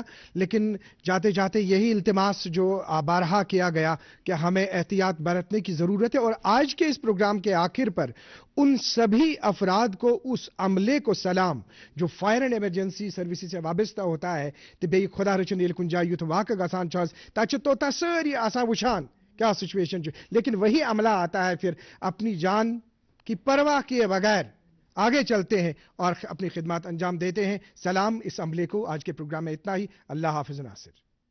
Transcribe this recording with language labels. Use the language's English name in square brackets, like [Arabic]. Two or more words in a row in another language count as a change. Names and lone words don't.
[Hindi] लेकिन जाते जाते यही इल्तिमास जो बारहा किया गया कि हमें एहतियात बरतने की ज़रूरत है, और आज के इस प्रोग्राम के आखिर पर उन सभी अफराद को, उस अमले को सलाम जो [English] fire and emergency services [Hindi] से वाबस्ता होता है, [Kashmiri] तो बे खुदा रचन ये कुछ जाए युथ वाक़ गसान तो सारी आसा वुशान क्या सिचुएशन, [Hindi] लेकिन वही अमला आता है फिर अपनी जान की परवाह किए बगैर आगे चलते हैं और अपनी खिदमत अंजाम देते हैं। सलाम इस अमले को। आज के प्रोग्राम में इतना ही। अल्लाह हाफिज़ नासिर।